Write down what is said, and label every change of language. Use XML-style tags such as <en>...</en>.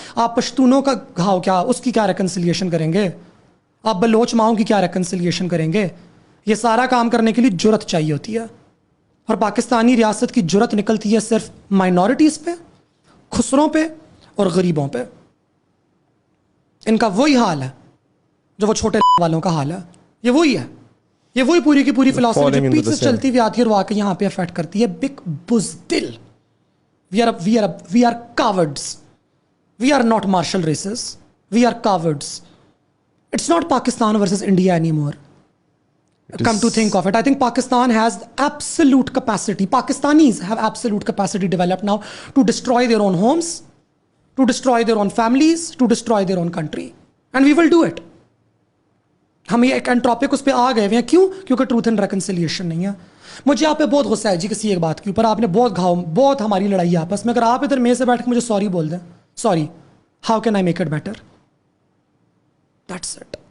<ur>آپ پشتونوں کا گھاؤ کیا, اس کی کیا ریکنسیلیشن کریں گے؟ آپ بلوچ ماؤں کی کیا ریکنسیلیشن کریں گے؟ یہ سارا کام کرنے کے لیے جرت چاہیے ہوتی ہے, اور پاکستانی ریاست کی جرت نکلتی ہے صرف مائنورٹیز پہ, خسروں پہ اور غریبوں پہ. ان کا وہی حال ہے جو وہ چھوٹے والوں کا حال ہے, یہ وہی ہے. یہ وہی پوری کی پوری فلاسفی</ur> <en>Falling</en> <ur>جو</ur> <en>into</en> <ur>پیچھے</ur> <en>the</en> <ur>سے چلتی ہوئی آتی ہے اور وہ آ کے یہاں پہ افیکٹ کرتی ہے. بگ بزدل.</ur> <en>We are cowards. We are not martial races. We are cowards. It's not Pakistan versus India anymore. Come to think of it, I think Pakistan has absolute capacity. Pakistanis have absolute capacity developed now to destroy their own homes, to destroy their own families, to destroy their own country. And we will do it.</en> <ur>ہم یہ ایک انٹروپک اس پہ آ گئے ہوئے ہیں. کیوں؟ کیونکہ truth and reconciliation نہیں ہے. مجھے آپ پہ بہت غصہ ہے جی کسی ایک بات کے اوپر. آپ نے بہت ہماری لڑائی آپس میں. اگر آپ ادھر میرے سے بیٹھ کے مجھے سوری بول دیں,</ur> <en>Sorry, how can I make it better? That's it.</en>